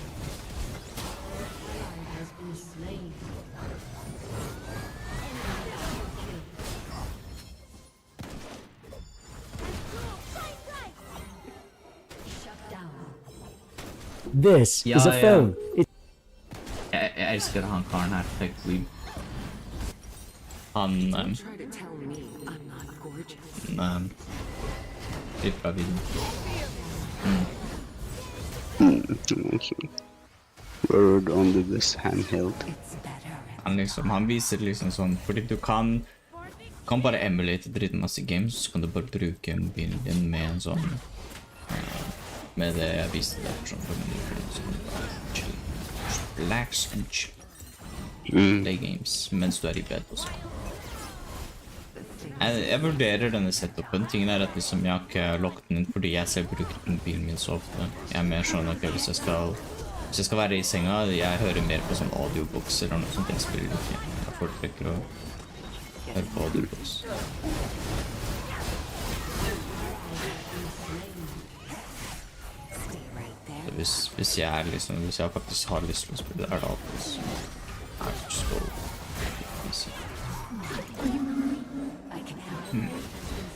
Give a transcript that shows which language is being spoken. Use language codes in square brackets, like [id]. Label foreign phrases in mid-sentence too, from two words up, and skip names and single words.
[en] An ally has been slain. Enemy double kill. Shut down. This [no] Ja, [en] is a [no] ja. [en] phone. [no] Jeg elsker han karen her, faktisk. Han litt bra video. [en] Word on the best handheld. [no] Han viser liksom sånn, fordi du kan bare emulate dritmasse games, så kan du bare bruke mobilen din med en sånn med det jeg viste der for sånn 5 minutter, så kan du bare [en] chill, relax and chill, play games [no] mens du er i bed også. Jeg vurderer denne setupen. Tingen er at liksom jeg har ikke logget den inn fordi jeg selv bruker mobilen min så ofte. Jeg er mer sånn at hvis jeg skal være i senga, jeg hører mer på sånn audiobooks eller noe sånt. Jeg spiller ikke. Jeg foretrekker å høre på audiobooks. Så hvis jeg faktisk har lyst til å spille, er det alltid så [en] I just go easy.